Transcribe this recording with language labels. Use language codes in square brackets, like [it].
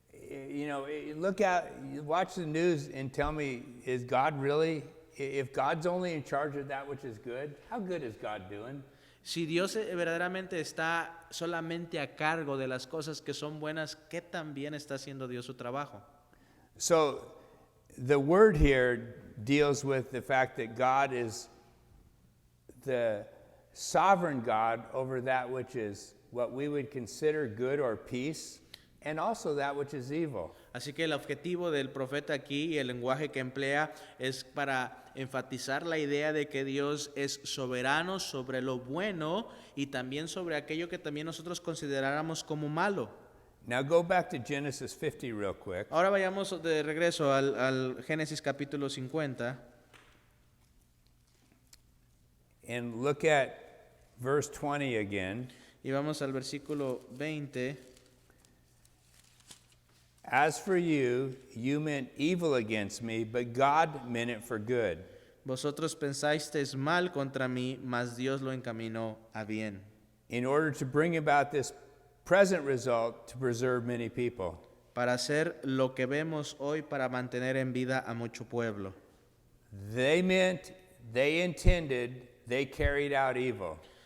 [en] You know, watch the news and tell me, is God really, if God's only in charge of that which is good, how good is God doing? [es] Si Dios verdaderamente está solamente a cargo de las cosas que son buenas, ¿qué tan bien está haciendo Dios su trabajo? [en] So the word here deals with the fact that God is the sovereign God over that which is what we would consider good or peace, and also that which is evil. [es] Así que el objetivo del profeta aquí y el lenguaje que emplea es para enfatizar la idea de que Dios es soberano sobre lo bueno y también sobre aquello que también nosotros consideráramos como malo. [en] Now go back to Genesis 50 real quick. [es] Ahora vayamos de regreso al Génesis capítulo 50 [en] And look at verse 20 again. [es] y vamos al versículo 20. [en] As for you, you meant evil against me, but God meant it for good. [es] Vosotros pensasteis mal contra mí, mas Dios lo encaminó a bien, [en] In order to bring about this present result to preserve many people. [es] para hacer lo que vemos hoy para mantener en vida a mucho pueblo. [en] They meant, they intended, they carried out evil.